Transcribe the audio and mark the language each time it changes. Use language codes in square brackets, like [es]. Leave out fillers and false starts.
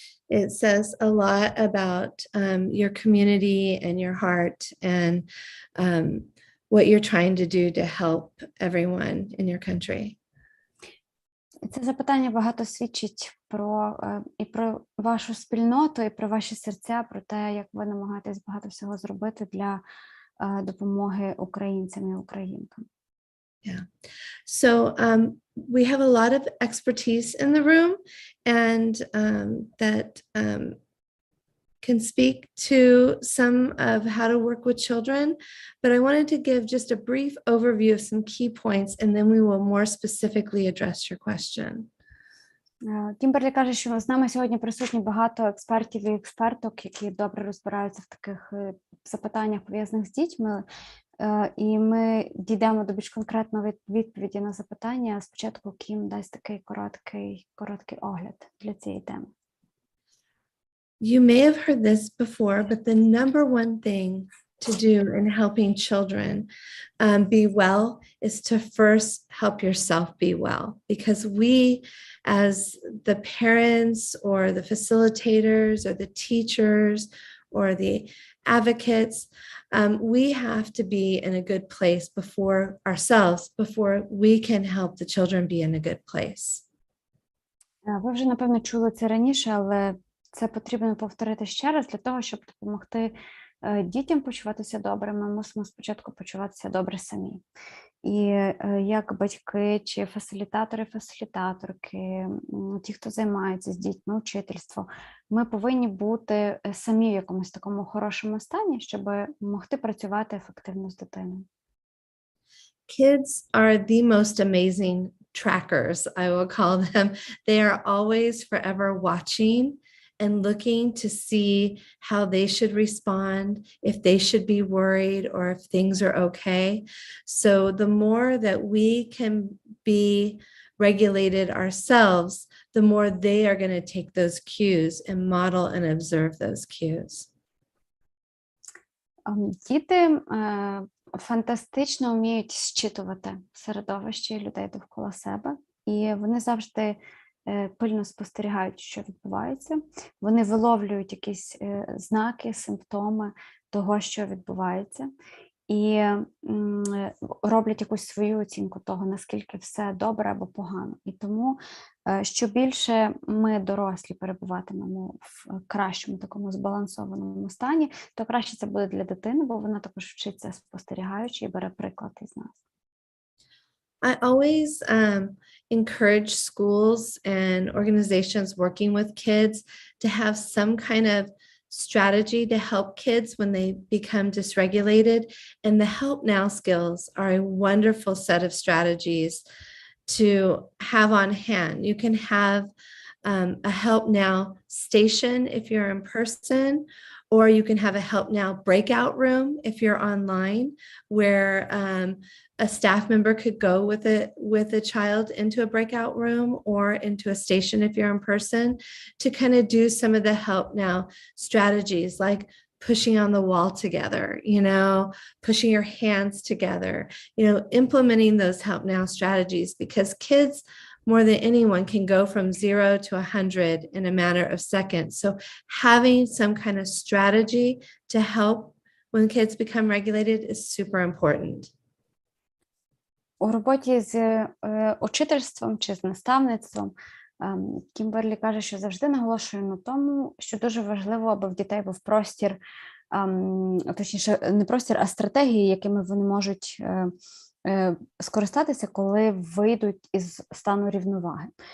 [en] It says a lot about your community and your heart and what you're trying to do to help everyone in your country. [uk] Це запитання багато свідчить про вашу спільноту і про ваші серця, про те, як ви намагаєтесь багато всього зробити для допомоги українцям і українкам. [en] Yeah. So we have a lot of expertise in the room, and that can speak to some of how to work with children, but I wanted to give just a brief overview of some key points, and then we will more specifically address your question. [uk] Кімберлі каже, що з нами сьогодні присутні багато експертів і експерток, які добре розбираються в таких запитаннях, пов'язаних з дітьми, і ми дійдемо до більш конкретної відповіді на запитання. Спочатку Кім дасть такий короткий огляд для цієї теми. [en] You may have heard this before, but the number one thing to do in helping children be well is to first help yourself be well, because we, as the parents or the facilitators or the teachers or the advocates, we have to be in a good place before ourselves, before we can help the children be in a good place. [uk] Ви вже, напевно, чули це раніше, але це потрібно повторити ще раз для того, щоб допомогти дітям почуватися добре. Ми мусимо спочатку почуватися добре самі. І як батьки чи фасилітатори-фасилітаторки, ті, хто займаються з дітьми, учительство, ми повинні бути самі в якомусь такому хорошому стані, щоб могти працювати ефективно з дитиною. [en] Kids are the most amazing trackers, I will call them. They are always forever watching and looking to see how they should respond, if they should be worried, or if things are okay. So the more that we can be regulated ourselves, the more they are going to take those cues and model and observe those cues. [uk] Діти фантастично вміють зчитувати середовище і людей довкола себе, і вони завжди пильно спостерігають, що відбувається. Вони виловлюють якісь знаки, симптоми того, що відбувається, і роблять якусь свою оцінку того, наскільки все добре або погано. І тому, що більше ми, дорослі, перебуватимемо в кращому такому збалансованому стані, то краще це буде для дитини, бо вона також вчиться спостерігаючи і бере приклад із нас. [en] I always encourage schools and organizations working with kids to have some kind of strategy to help kids when they become dysregulated. And the help now skills are a wonderful set of strategies to have on hand. You can have a help now station if you're in person, or you can have a help now breakout room if you're online, where a staff member could go with a child into a breakout room or into a station if you're in person, to kind of do some of the help now strategies, like pushing on the wall together, pushing your hands together, implementing those help now strategies, because kids more than anyone can go from 0 to 100 in a matter of seconds. So having some kind of strategy to help when kids become regulated is super important. [uk] У роботі з учительством чи з наставництвом Кімберлі каже, що завжди наголошує на тому, що дуже важливо, аби в дітей був простір, точніше, не простір, а стратегії, якими вони можуть скористатися, коли вийдуть із стану рівноваги.